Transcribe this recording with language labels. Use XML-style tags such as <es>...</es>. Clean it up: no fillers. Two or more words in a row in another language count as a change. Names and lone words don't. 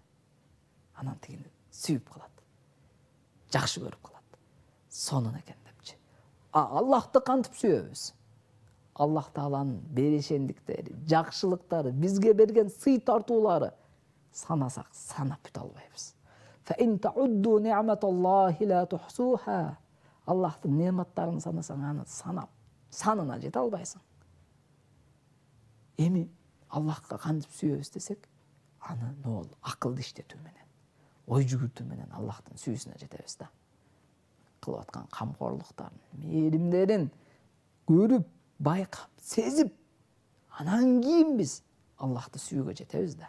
<ky>Анан тигини сүйүп калат. Жакшы көрүп калат. Сонун экен депчи. Аллахты кантип сүйөбүз? Аллах Тааланын берешендиктери, жакшылыктары, бизге берген сый тартуулары санасак санап бүтө албайбыз.</ky> <ar>Fa in ta'uddu ni'matallahi la tuhsuha.</ar> <ky>Аллахтын неаматтарын санасаң, аны санап, санына жете албайсың. Эми Аллахка кантип сүйөбүз десек, аны нол акылды иштетүү менен, ой жүгүртүү менен Аллахтын сүйүүсүнө жетебиз да. Кылып аткан камкорлуктарын, мээримдерин көрүп, байкап, сезип, анан кийин биз Аллахты сүйүүгө жетебиз да.</ky>